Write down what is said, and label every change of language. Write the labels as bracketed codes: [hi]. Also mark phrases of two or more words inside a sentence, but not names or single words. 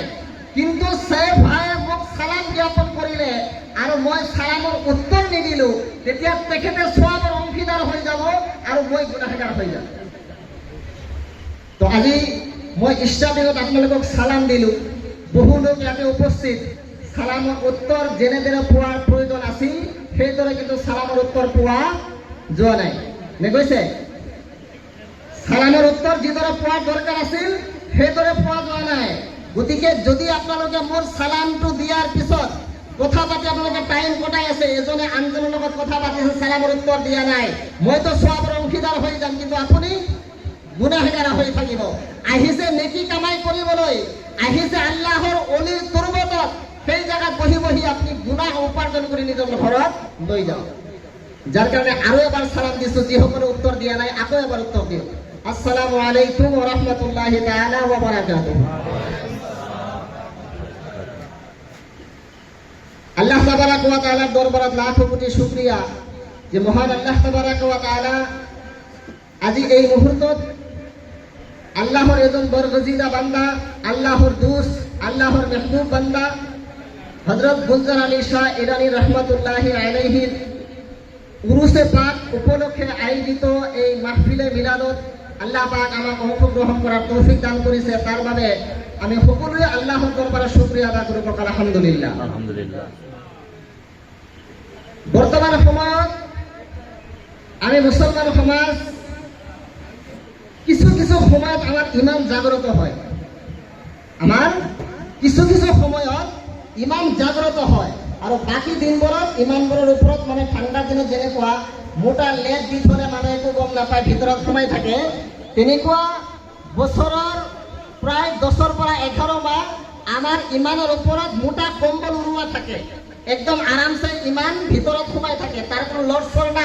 [as] কিন্তু সাইফ ভাইয়ে মোক সালাম জ্ঞাপন কৰিলে আৰু মই সালামৰ উত্তৰ নিদিলো, তেতিয়া তেখেতে সওয়াবের অংশীদার হৈ যাব আৰু মই গুনাহগাৰ হৈ যাম। তো আজি মই ইষ্টাদিনত আপোনালোকক সালাম দিলো, বহু লোক ইয়াতে উপস্থিত। সালামৰ উত্তৰ যেনেদৰে পোৱাৰ প্ৰয়োজন আছিল, সেইদৰে কিন্তু সালামৰ উত্তৰ পোৱা যোৱা নাই। নে কৈছে? সালামের উত্তর যিদরে পোৱাৰ দরকার আছিল, সেইদরে পোৱা যোৱা নাই। গতিকে যদি আপোনালোকে মোৰ সালামটো দিয়াৰ পিছত কথা পাতি আপোনালোকে টাইম কটাই আছে, এজনে আনজনৰ লগত কথা পাতিছে, সালামৰ উত্তৰ দিয়া নাই, মইতো সওয়াবের অংশীদার হৈ যাম, কিন্তু আপুনি গুনাহগাৰ হৈ থাকিব। আহিছে নেকি কামাই কৰিবলৈ, আহিছে আল্লাহৰ অলিৰ তুৰবতত, সেই জায়গাত বহি বহি আপনি গুনাহ উপাৰ্জন কৰি নিজৰ ঘৰত লৈ যাওক। যার কারণে আরো এবার সালাম দিছো, যিসকলে উত্তর দিয়া নাই আকৌ এবার উত্তর দিও। [ar] السلام عليكم ورحمة الله تعالى وبركاته. الله تبارك وتعالى [bn] দরবারত লাখো কোটি শুকরিয়া যে মহান [ar] الله تبارك وتعالى [bn] আজি এই মুহূর্তত আল্লাহর এজন বরগজিদা বান্দা, আল্লাহর দোস্ত, আল্লাহর মেহবুব বান্দা হযরত গুলজার আলী শাহ ইরানী [ar] رحمة الله عليه [bn] উরুসে পাক উপলক্ষে আয়োজিত এই মাহফিলে মিলাদত আল্লাহ পাক আমাক অংশগ্রহণ করার তৌফিক দান করেছে। [as] তার বাবে আমি সকলোৱে আল্লাহৰ দৰবাৰত শুকৰিয়া আদা কৰোঁ। আলহামদুলিল্লাহ। আলহামদুলিল্লাহ। বর্তমান সময়ত আমি মুসলমান সমাজ কিছু কিছু সময়ত আমার ইমান জাগ্রত হয়, আমার কিছু কিছু সময়ত ইমান জাগ্রত হয়, আর বাকি দিনবোৰত ইমানবোৰৰ ওপৰত মানে ঠাণ্ডা দিনত যেনেকুৱা মোটা লেপ দি থলে মানে একো গম নাপায় ভিতৰত সোমাই থাকে, তেনেকুৱা বছৰৰ প্ৰায় 10ৰ পৰা 11 মাহ আমাৰ ইমানৰ ওপৰত মোটা কম্বল উৰুৱা থাকে, একদম আৰামছে ইমান ভিতৰত সোমাই থাকে, তাৰ কোনো লৰচৰ নাই।